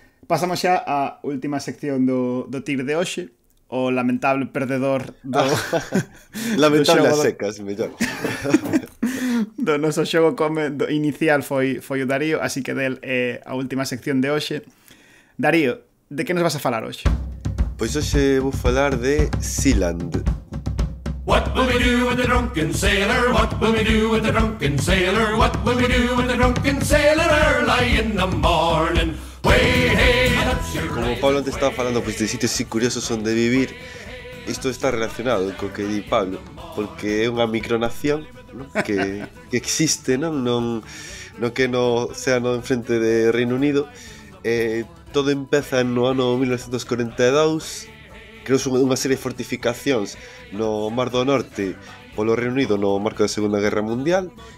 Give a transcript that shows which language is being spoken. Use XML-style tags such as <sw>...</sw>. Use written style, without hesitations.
<gl>Pasamos xa á última sección do Tigre de hoxe, o lamentable perdedor do lamentable do a secas, mellor. Do noso xogo inicial foi o Darío, así que del é a última sección de hoxe. Darío, de que nos vas a falar hoxe? Pois hoxe vou falar de Sealand.</gl> <en>What will we do with the drunken sailor? What will we do with the drunken sailor? What will we do with the drunken sailor early in the morning? Way, hey,</en> <gl>Como Pablo antes estaba falando pois, de sitios así curiosos onde vivir, isto está relacionado co que di Pablo, porque é unha micronación, non? Que existe, non no que no océano enfrente de Reino Unido. Todo empeza no ano 1942, creouse unha serie de fortificacións no Mar do Norte polo Reino Unido no marco da Segunda Guerra Mundial.</gl>